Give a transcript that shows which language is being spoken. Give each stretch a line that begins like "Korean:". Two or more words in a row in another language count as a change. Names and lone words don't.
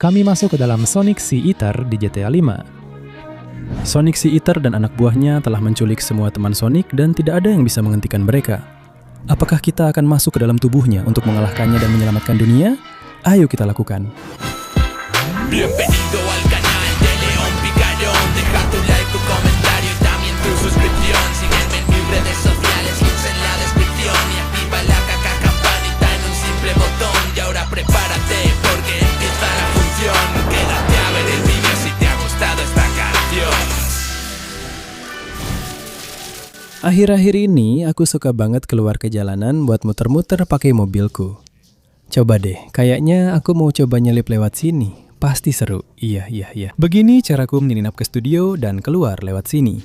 Indonesian: kami masuk ke dalam Sonic Sea Eater di GTA 5. Sonic Sea Eater dan anak buahnya telah menculik semua teman Sonic dan tidak ada yang bisa menghentikan mereka. Apakah kita akan masuk ke dalam tubuhnya untuk mengalahkannya dan menyelamatkan dunia? Ayo kita lakukan.
Spanish: Bienvenido al canal de León Picarón. Deja tu like, tu comentario y también tu suscripción. Sígueme en mis redes sociales, links en la descripción. Y activa la campanita en un simple botón. Y ahora prepárate porque empieza la función. Quédate a ver el vídeo si te ha gustado esta canción.
Indonesian: Akhir-akhir ini aku suka banget keluar ke jalanan buat muter-muter pakai mobilku. Coba deh, kayaknya aku mau coba nyelip lewat sini. Pasti seru. Iya. Begini caraku menyelinap ke studio dan keluar lewat sini.